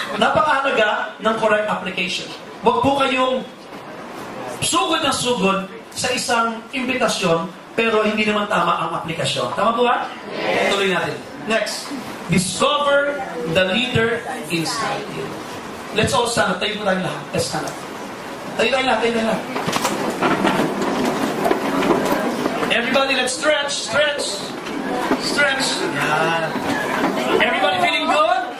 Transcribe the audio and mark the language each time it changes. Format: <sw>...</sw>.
<tl>Napakahalaga ng correct application. Huwag po kayong sugod na sugod sa isang imbitasyon pero hindi naman tama ang aplikasyon. Tama po ba? Yes. Tuloy natin. Next.</tl> <en>Discover the leader inside you. Let's all stand up.</en> <tl>Tayo po tayong lahat.</tl> <en>Let's stand up.</en> <tl>Tayo tayong lahat. Tayo tayong lahat.</tl> <en>Everybody, let's stretch. Stretch. Stretch. Yan. Everybody feeling good?</en>